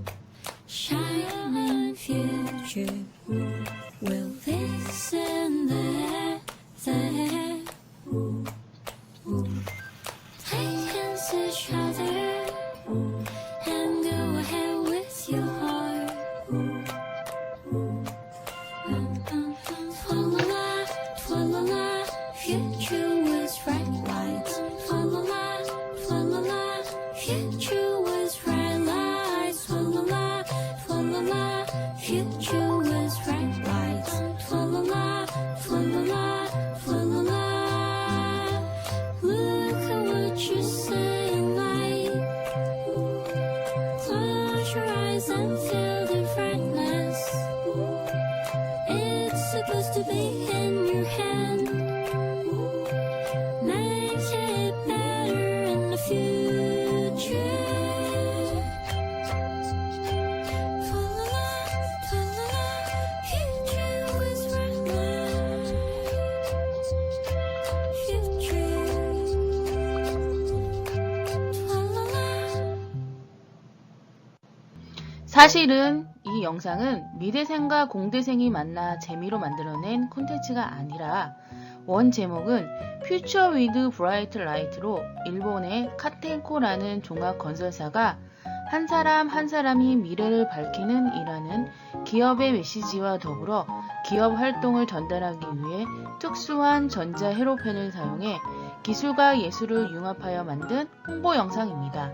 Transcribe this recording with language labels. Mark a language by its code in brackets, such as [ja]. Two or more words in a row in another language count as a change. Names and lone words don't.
[en] Shining future, ooh, will listen there, there, ooh, ooh. Take hands each other, ooh, and go ahead with your heart, ooh, ooh. Fa-la-la, fa-la-la, future was bright lights. Fa-la-la, fa-la-la, future was bright lights. Fa-la-la, fa-la-la, future was bright lights. Fa-la-la, fa-la-la, fa-la-la. Look at what you're saying, like, close your eyes and feel the brightness. It's supposed to be in your hand. Make it better in the future. Fa-la-la, fa-la-la, future was right light. Future. Fa-la-la. [ko] 사실은 이 영상은 미대생과 공대생이 만나 재미로 만들어낸 콘텐츠가 아니라 원 제목은 Future with Bright Light로 일본의 카텐코라는 종합 건설사가 한 사람 한 사람이 미래를 밝히는 이라는 기업의 메시지와 더불어 기업 활동을 전달하기 위해 특수한 전자 회로펜을 사용해 기술과 예술을 융합하여 만든 홍보 영상입니다.